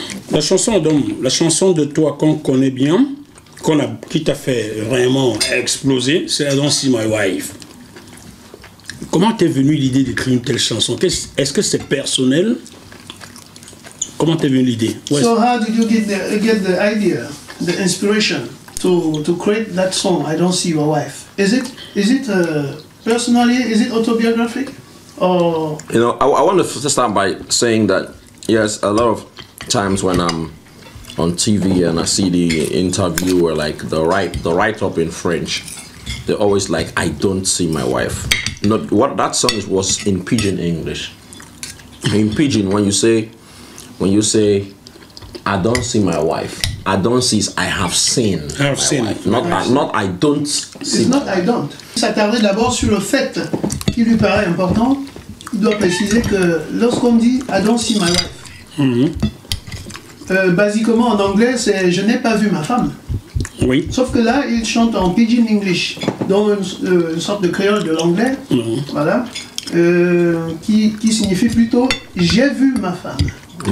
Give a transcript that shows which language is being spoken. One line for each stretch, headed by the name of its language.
French: La chanson de toi qu'on connaît bien, qui t'a fait vraiment exploser, c'est I Don't See My Wife. Comment t'es venue l'idée d'écrire une telle chanson? Est-ce que c'est personnel? Comment t'es venue l'idée?
English: So how did you get the idea, the inspiration to create that song, I Don't See Your Wife? Is it personally, is it autobiographic? Or? You know, I want to start by saying that, yes, a lot of times when I'm on TV and I see the interview or like the write-up in French, they're always like, I don't see my wife. Not what that song was in pidgin English. In pidgin, when you say I don't see my wife, I don't see is I have seen. I have seen. Not I don't see. It's not I don't.
French: S'attarder d'abord sur le fait qui lui paraît important. Il doit préciser que lorsqu'on dit
English: I don't see my wife,
French: basiquement en anglais c'est je n'ai pas vu ma femme. Oui. Sauf que là, il chante en pidgin English, donc une sorte de créole de l'anglais, voilà, qui signifie plutôt « j'ai vu ma femme ».